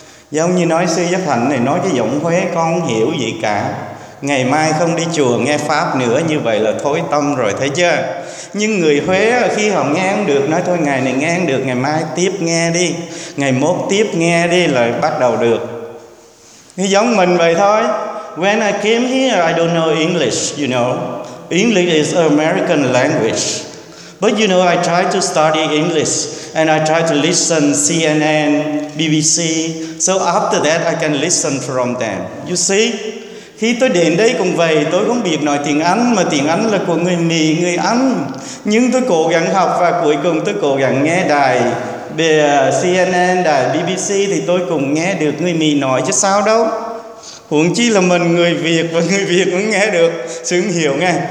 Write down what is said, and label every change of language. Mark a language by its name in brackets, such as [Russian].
[Vietnamese] Giống như nói sư Giác Hạnh này nói cái giọng Huế con không hiểu gì cả, ngày mai không đi chùa nghe pháp nữa, như vậy là thối tâm rồi, thấy chưa? Nhưng người Huế khi họ nghe không được, nói thôi ngày này nghe không được, ngày mai tiếp nghe đi, ngày mốt tiếp nghe đi là bắt đầu được. Thì giống mình vậy thôi. [English] When I came here I don't know English, you know. English is American language. But you know, I try to study English and I try to listen CNN, BBC. So after that, I can listen from them. You see, [Vietnamese] Khi tôi đến đây cũng vậy, tôi không biết nói tiếng Anh, mà tiếng Anh là của người Mỹ, người Anh. Nhưng tôi cố gắng học và cuối cùng tôi cố gắng nghe đài CNN, đài BBC thì tôi cũng nghe được người Mỹ nói chứ sao đâu. Huống chi là mình người Việt và người Việt cũng nghe được, xứng hiểu nghe.